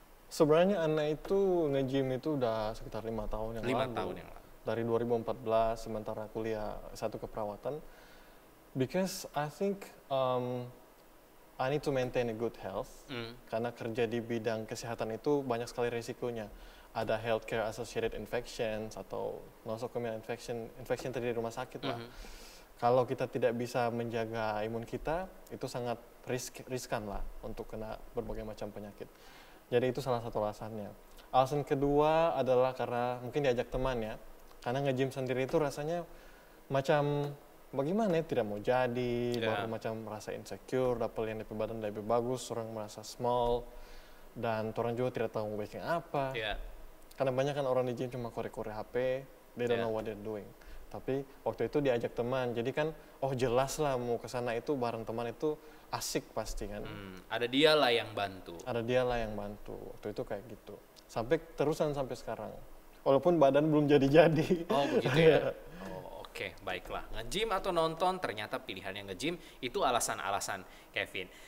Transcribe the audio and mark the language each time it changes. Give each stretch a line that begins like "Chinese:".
Indonesian: Sebenarnya Ana itu nge-gym itu udah sekitar 5 tahun yang lalu. 5 tahun yang lalu. Dari 2014 sementara kuliah S1 keperawatan.
English: Because I think I need to maintain a good health.
Indonesian: Karena kerja di bidang kesehatan itu banyak sekali risikonya. Ada healthcare associated infections atau nosocomial infection terjadi di rumah sakit lah. Kalau kita tidak bisa menjaga imun kita, itu sangat riskan lah untuk kena berbagai macam penyakit. Jadi itu salah satu alasannya. Alasan kedua adalah karena mungkin diajak teman ya. Karena nge-gym sendiri itu rasanya macam bagaimana ya, tidak mau jadi, baru macam merasa insecure, dapat yang lebih badan lebih bagus, orang merasa small, dan orang juga tidak tahu mau bikin apa. Karena banyak kan orang di gym cuma korek-korek HP,
English: they don't know what they're doing.
Indonesian: Tapi waktu itu diajak teman, jadi kan oh jelas lah mau ke sana itu bareng teman itu asik pasti kan. Ada dia lah yang bantu. Ada dia lah yang bantu, waktu itu kayak gitu. Sampai terusan sampai sekarang. Walaupun badan belum jadi-jadi. Oh begitu ya? Oh oke, baiklah. Nge-gym atau nonton, ternyata pilihannya nge-gym, itu alasan-alasan Kevin.